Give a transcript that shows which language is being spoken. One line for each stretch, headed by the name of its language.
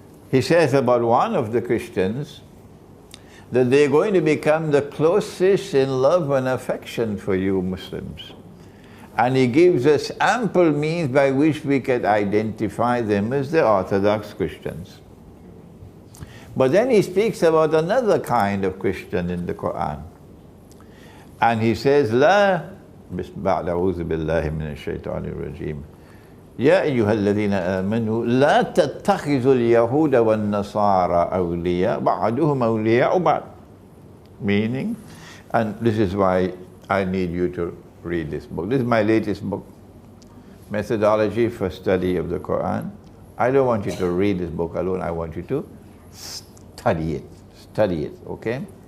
English: He says about one of the Christians that they're going to become the closest in love and affection for you Muslims. And he gives us ample means by which we can identify them as the Orthodox Christians. But then he speaks about another kind of Christian in the Quran. And he says,
Arabic: لا بعد أعوذ بالله من الشيطان الرجيم يا أيها الذين آمنوا لا تتخذوا اليهود والنصارى أولياء بعضهم أولياء بعض.
English: Meaning, and this is why I need you to read this book. This is my latest book, Methodology for Study of the Quran. I don't want you to read this book alone, I want you to study it. Study it, okay?